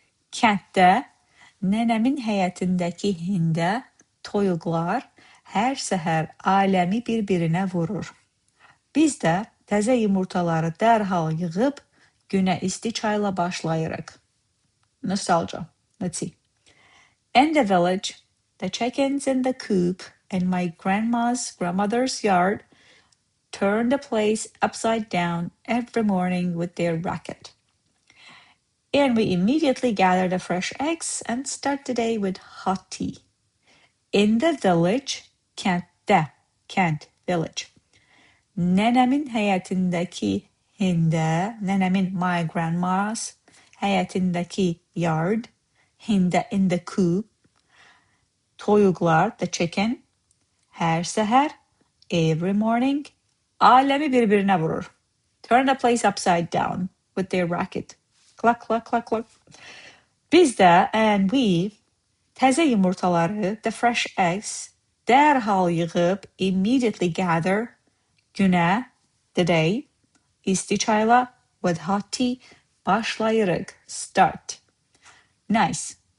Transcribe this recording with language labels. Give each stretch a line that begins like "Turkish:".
Azerbaijani: Kənddə nənəmin həyətindəki hində toyuqlar hər səhər aləmi bir-birinə vurur. Biz də təzə yumurtaları dərhal yığıb günə isti çayla başlayırıq.
English: Nostalgia. Let's see. In the village, the chickens in the coop in my grandmother's yard turn the place upside down every morning with their racket. And we immediately gather the fresh eggs and start the day with hot tea. In the village,
Azerbaijani: kentte, kent,
English: village.
Azerbaijani: Nenemin həyətindəki hində, nenemin,
English: my grandma's,
Azerbaijani: həyətindəki
English: yard,
Azerbaijani: hində,
English: in the coop,
Azerbaijani: toyuqlar,
English: the chicken,
Azerbaijani: hər səhər,
English: every morning,
Azerbaijani: aləmi bir-birinə vurur. Turn the place upside down with their racket. Cluck, cluck, cluck, cluck. Biz də,
English: and we,
Azerbaijani: təzə yumurtaları,
English: the fresh eggs,
Azerbaijani: dərhal yığıb,
English: immediately gather,
Azerbaijani: günə,
English: the day,
Azerbaijani: isti çayla,
English: with hot tea,
Azerbaijani: başlayırıq,
English: start. Nice.